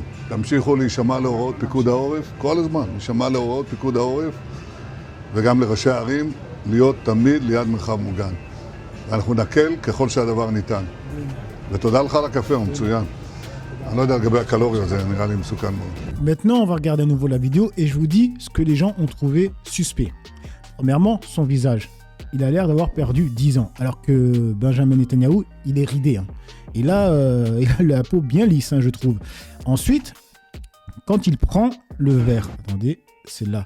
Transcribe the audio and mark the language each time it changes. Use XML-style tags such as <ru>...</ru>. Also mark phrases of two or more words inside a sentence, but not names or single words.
<he>תמשיכו להישמע להוראות פיקוד העורף, כל הזמן, להישמע להוראות פיקוד העורף, וגם לראשי הערים, להיות תמיד ליד מרחב מוגן. ואנחנו נקל ככל שהדבר ניתן. ותודה לך על הקפה, הוא מצוין. אני לא יודע לגבי הקלוריות, זה נראה לי מסוכן מאוד.</he> <fr>Maintenant, on va regarder à nouveau la vidéo et je vous dis ce que les gens ont trouvé suspect. Premièrement, son visage. Il a l'air d'avoir perdu 10 ans, alors que Benjamin Netanyahou, il est ridé. Hein. Et là, il a la peau bien lisse, hein, je trouve. Ensuite, quand il prend le verre, attendez, c'est là.</fr>